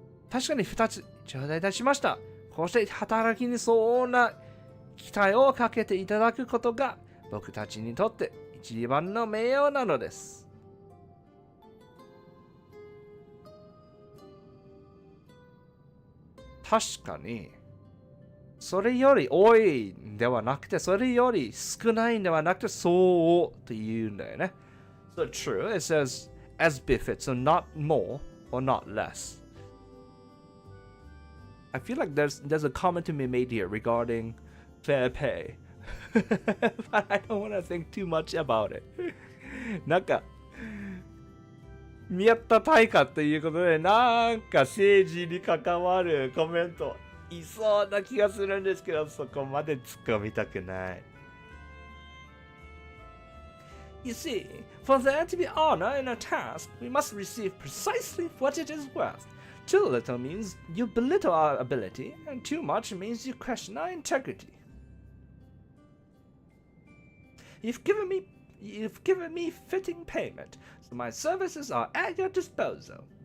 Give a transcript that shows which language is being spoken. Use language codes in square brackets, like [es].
[ja] 確かに2つ頂戴いたしました。こうして働きに相応な期待をかけていただくことが僕たちにとって一番の名誉なのです。確かに、それより多いんではなくて、それより少ないんではなくて、そうって言うんだよね。 [en] So true, it says as befits, so not more or not less. I feel like there's a comment to be made here regarding fair pay. But I don't want to think too much about it. [ja] なんか、見合った対価ということで、なんか政治に関わるコメントいそうな気がするんですけど、そこまで突っ込みたくない。 [en] You see, for there to be honor in a task, we must receive precisely what it is worth. Too little means you belittle our ability, and too much means you question our integrity. You've given me fitting payment, so my services are at your disposal.